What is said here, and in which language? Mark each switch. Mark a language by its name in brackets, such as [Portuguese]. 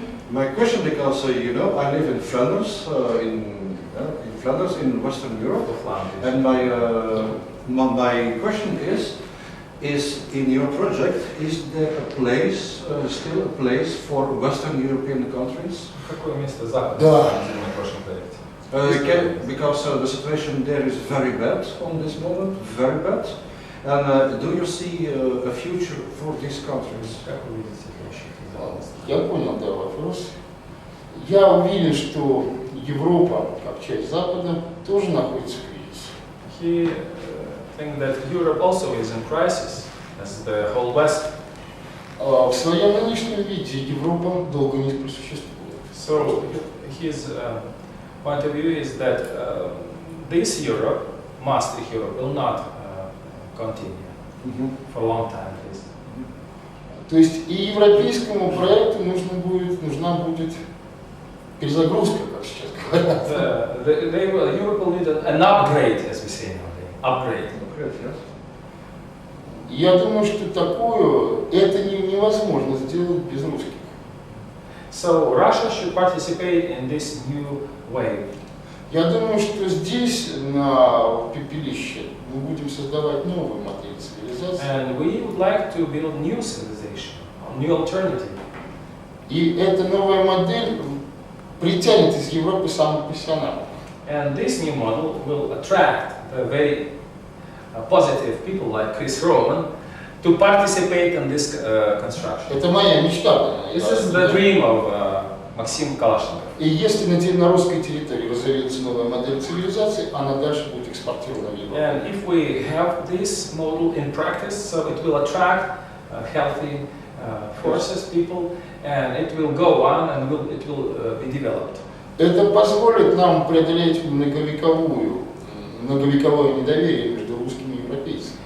[English] My question, because you know, I live in Flanders, in Flanders, in Western Europe, and my question is in your project, is there a place, still a place for Western European countries? [Russian] Какое место Запада на прошлом проекте? [English] Because the situation there is very bad on this moment, very bad. And do you see a future for these countries? [Russian] Как вы видите следующий? Я понял, да, вопрос. Я уверен, что Европа, как часть Запада, тоже находится в кризисе. [English] He think that Europe also is in crisis, as the whole West. [Russian] В своем нынешнем виде Европа долго не просуществует. [English] So his point of view is that this Europe, master Europe, will not continue for a long time, at least. [Russian] То есть и европейскому проекту нужна будет перезагрузка, как сейчас говорят. [English] Europe will need an upgrade, as we say nowadays. Upgrade. Yes. [Russian] Я думаю, что это невозможно сделать без русских. [English] So Russia should participate in this new wave. [Russian] Я думаю, что здесь, на пепелище, мы будем создавать новую модель цивилизации. [English] And we would like to build new civilization, a new alternative. [Russian] И эта новая модель притянет из Европы самых профессионалов. [English] And this new model will attract the very positive people like Chris Roman to participate in this construction. [Russian] Это моя мечта. [English] This is the dream of Maxim Kalashnikov. [Russian] И если на русской территории разовьется новая модель цивилизации, она дальше будет экспортирована в Европу. [English] And if we have this model in practice, so it will attract healthy forces, people, and it will go on and it will be developed. [Russian] Это позволит нам преодолеть многовековое недоверие между русскими и европейцами.